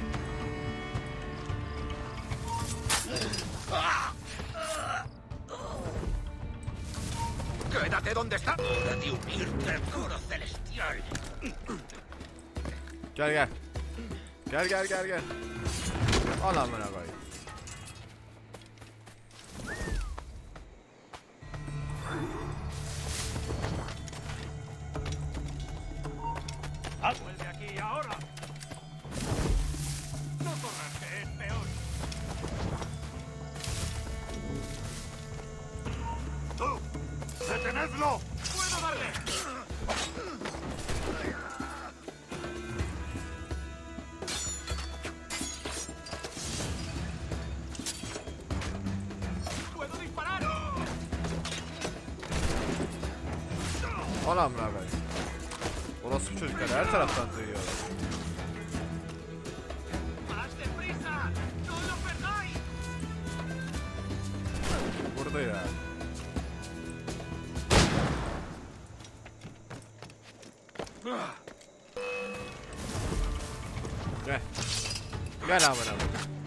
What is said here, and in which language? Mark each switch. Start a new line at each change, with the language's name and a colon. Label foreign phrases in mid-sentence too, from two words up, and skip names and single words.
Spanish: ¡Quédate donde está! ¡Hora de unirte al coro celestial!
Turkish: Gel gel. Gel. Al amına koyayım.
Spanish: ¡Vuelve aquí ahora! ¡No corras, que es peor! ¡Tú! ¡Detenedlo! ¡Puedo darle! ¡Puedo disparar!
Turkish: Al amına koyayım. Orası çocuklar her taraftan duyuyorlar.
Spanish: ¡Más deprisa! ¡No lo perdáis!
Turkish: Burada ya. Gel. Gel amına koyayım.